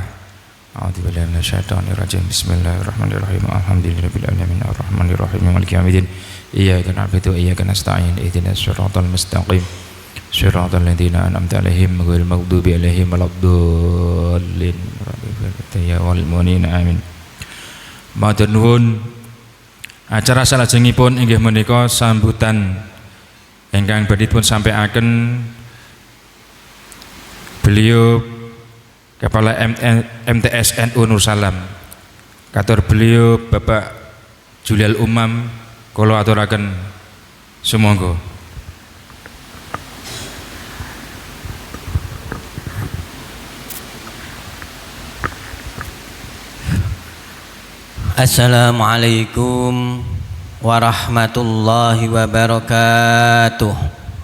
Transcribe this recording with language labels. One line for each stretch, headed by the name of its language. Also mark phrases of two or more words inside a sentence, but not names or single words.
Arabic: أعوذ بالله من الشيطان الرجيم. بسم الله الرحمن الرحيم. الحمد لله رب العالمين الرحمن الرحيم مالك يوم الدين. إياك نعبد وإياك نستعين. اهدنا الصراط المستقيم. صراط الذين أنعمت عليهم غير المغضوب عليهم ولا الضالين. يا والمؤمنين آمين.
Javanese: Matur nuwun. Acara salajengipun inggih menika sambutan ingkang badhe dipun sampaikan beliau Kepala MTS NU Nur Salam, katur beliau Bapak Julial Umam, kula aturaken sumangga.
Arabic: السلام عليكم ورحمة الله وبركاته.